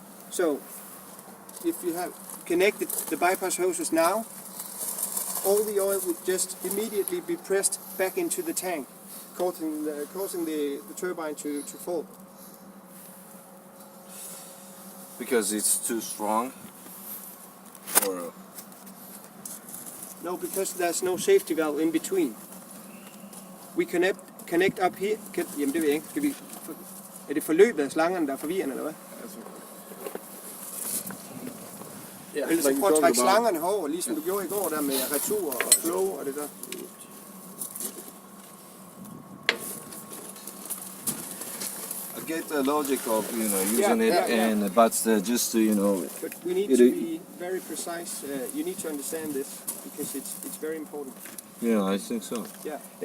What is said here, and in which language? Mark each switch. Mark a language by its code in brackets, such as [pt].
[en] So if you have connected the bypass hoses now, all the oil would just immediately be pressed back into the tank, causing the turbine to fall. Because it's too strong, or No, because there's no safety valve in between. We connect up here. [da] Jamen det ved jeg ikke. Skal vi, er det forløbet af slangerne, der er forvirrende, eller hvad? [en] Yeah, [da] Ellers så prøv at trække slangerne herover, ligesom du gjorde i går der med retur og flow og det der. [en] I get the logic of using it, and but just But we need to be very precise. You need to understand this because it's very important. yeah, I think so. Yeah.